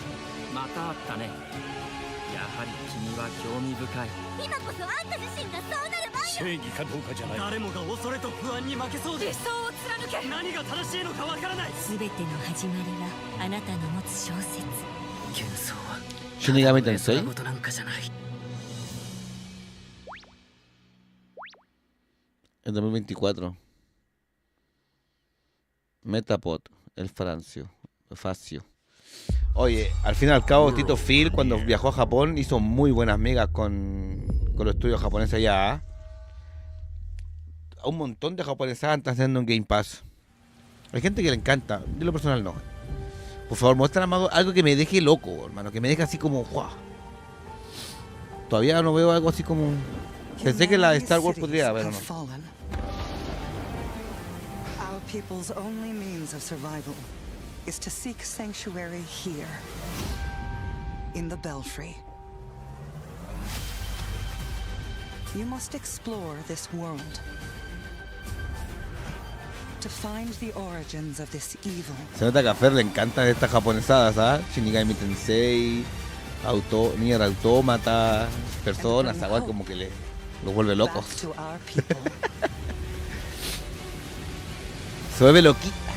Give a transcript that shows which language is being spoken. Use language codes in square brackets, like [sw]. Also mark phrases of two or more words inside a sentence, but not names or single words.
[ja] またあったね。やはり君は興味深い。今こそあんた自身がそうなる番よ。正義かどうかじゃない。誰もが恐れと不安に負けそうで。理想を貫け。何が正しいのかわからない。全ての始まりはあなたの持つ小説。幻想は死神Tensei ことなんかじゃない。 [es] En 2024. Metapod, el Facio. Oye, al fin y al cabo, Tito Phil, cuando viajó a Japón, hizo muy buenas migas con los estudios japoneses allá. A un montón de japoneses están haciendo un Game Pass. Hay gente que le encanta, de lo personal no. Por favor, muéstrame algo que me deje loco, hermano, que me deje así como... ¡Wow! Todavía no veo algo así como... Pensé que la de Star Wars podría haber, ¿o no? [en] Our people's only means of survival is to seek sanctuary here, in the Belfry. You must explore this world to find the origins of this evil. [es] Se nota que a Fer le encantan estas japonesadas, ¿sabes? Shinigami Tensei, Nier Automata, personas, igual como que los vuelve locos. Se vuelve loquita.